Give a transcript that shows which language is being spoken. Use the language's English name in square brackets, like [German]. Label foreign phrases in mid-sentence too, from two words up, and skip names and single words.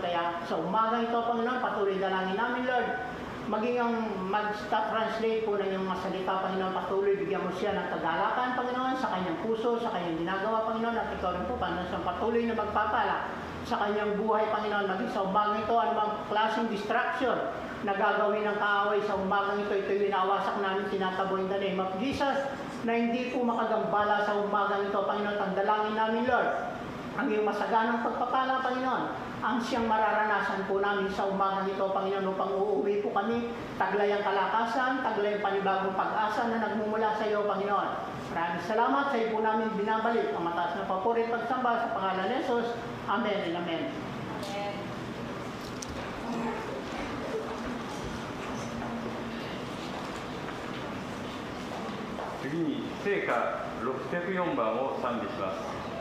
[Filipino] Kaya sa umaga ito, Panginoon, patuloy dalangin namin, Lord. Maging ang mag-translate po ng iyong mga salita, Panginoon, patuloy bigyan mo siya ng kagalakan, Panginoon, sa kanyang puso, sa kanyang ginagawa, Panginoon. At ikaw rin po, Panginoon, sa patuloy na magpapala sa kanyang buhay, Panginoon. Maging sa umaga ito, anumang klaseng distraction na gagawin ng kaaway sa umagang ito, ito'y winawasak namin, tinataboy [English] in the name of Jesus, [Filipino] na hindi po makagambala sa umagang ito, Panginoon. Ang dalangin namin, Lord, ang iyong masaganang pagpapala, Panginoon, ang siyang mararanasan po namin sa umagang ito, Panginoon, upang uuwi po kami, taglay ang kalakasan, taglay ang panibagong pag-asa na nagmumula sa iyo, Panginoon. Maraming salamat sa iyo po namin binabalik ang mataas na papuri at pagsamba sa pangalan ni Jesus. [English] Amen and amen. Amen. [Japanese] 次に聖歌604番を賛美します。